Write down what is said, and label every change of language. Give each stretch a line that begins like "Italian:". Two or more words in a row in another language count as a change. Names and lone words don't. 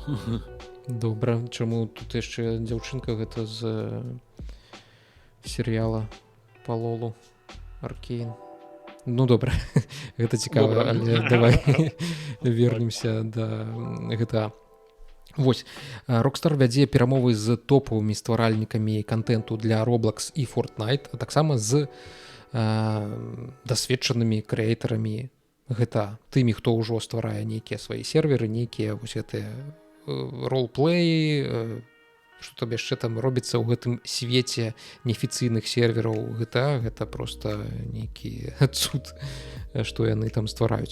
Belarusian: Добра, чаму тут яшчэ дзяўчынка гэта з серыяла па лолу Аркейн. Ну добра, гэта цікава, але давай вернемся да GTA. Вось, Rockstar вядзе перамовы з топавымі стваральнікамі контенту для Roblox і Fortnite, а таксама з дасведчанымі крэейтарамі GTA, тымі, хто ўжо стварае нейкія свае серверы, нейкія вось гэтыя ролплеі, што там яшчэ там робіцца ў гэтым свеце неафіцыйных сервераў GTA, гэта просто нейкі цуд, што яны там ствараюць.